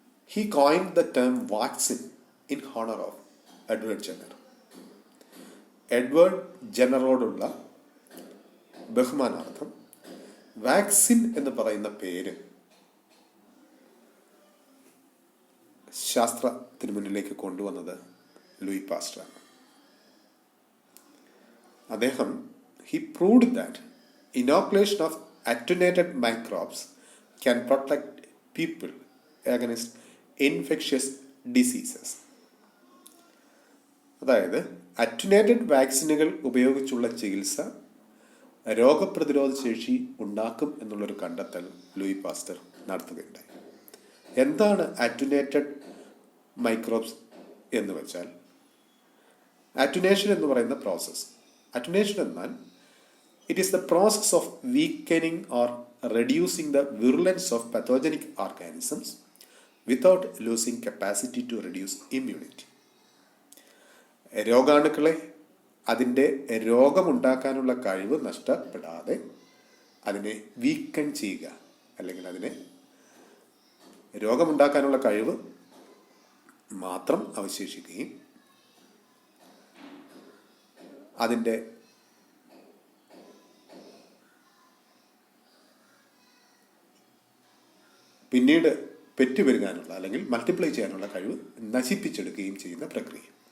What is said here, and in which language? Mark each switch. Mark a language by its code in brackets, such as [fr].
[en] He coined the term vaccine in honor of Edward Jenner. [ml] Edward ജെന്നറോടുള്ള ബഹുമാനാർത്ഥം vaccine എന്ന് പറയുന്ന പേര് ശാസ്ത്രത്തിന് മുന്നിലേക്ക് കൊണ്ടുവന്നത് ലൂയി പാസ്റ്ററാണ്. അദ്ദേഹം [en] he proved that inoculation of attenuated microbes can protect people against infectious diseases. [ml] അതായത് attenuated വാക്സിനുകൾ ഉപയോഗിച്ചുള്ള ചികിത്സ രോഗപ്രതിരോധ ശേഷി ഉണ്ടാക്കും എന്നുള്ളൊരു കണ്ടെത്തൽ ലൂയി പാസ്റ്റർ നടത്തുകയുണ്ടായി. എന്താണ് അറ്റുനേറ്റഡ് മൈക്രോബ്സ് എന്ന് വെച്ചാൽ, അറ്റുനേഷൻ എന്ന് പറയുന്ന പ്രോസസ്സ്, അറ്റുനേഷൻ എന്നാൽ [en] it is the process of weakening or reducing the virulence of pathogenic organisms without losing capacity to reduce immunity. [ml] രോഗാണുക്കളെ അതിൻ്റെ രോഗമുണ്ടാക്കാനുള്ള കഴിവ് നഷ്ടപ്പെടാതെ അതിനെ വീക്കൻ ചെയ്യുക, അല്ലെങ്കിൽ അതിനെ രോഗമുണ്ടാക്കാനുള്ള കഴിവ് മാത്രം അവശേഷിക്കുകയും അതിൻ്റെ പിന്നീട് പെറ്റുപെരുകാനുള്ള അല്ലെങ്കിൽ മൾട്ടിപ്ലൈ ചെയ്യാനുള്ള കഴിവ് നശിപ്പിച്ചെടുക്കുകയും ചെയ്യുന്ന പ്രക്രിയ.